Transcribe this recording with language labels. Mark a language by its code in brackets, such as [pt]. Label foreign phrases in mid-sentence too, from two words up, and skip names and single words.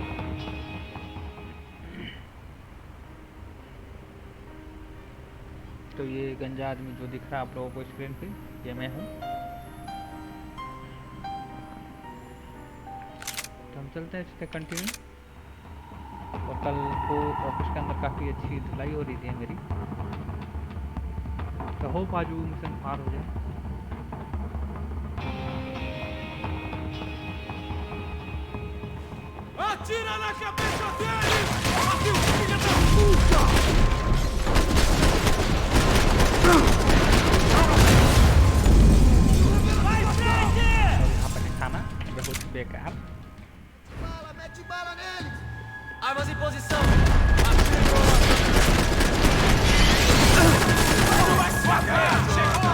[hi] तो ये गंजा आदमी जो दिख रहा है आप लोगों को स्क्रीन पे, ये मैं हूँ। तो हम चलते हैं इससे कंटिन्यू। और कल को ऑफिस के अंदर काफ़ी अच्छी धुलाई हो रही थी मेरी, तो होप आज वो मिशन पार हो जाए। [pt] Atira na cabeça deles! Seu filho da puta! Vai, frente! [hi] यहाँ पर निशाना बहुत बेकार। [pt] Bala, mete bala neles! Armas em posição! Atirou! Vai se matar! Chegou!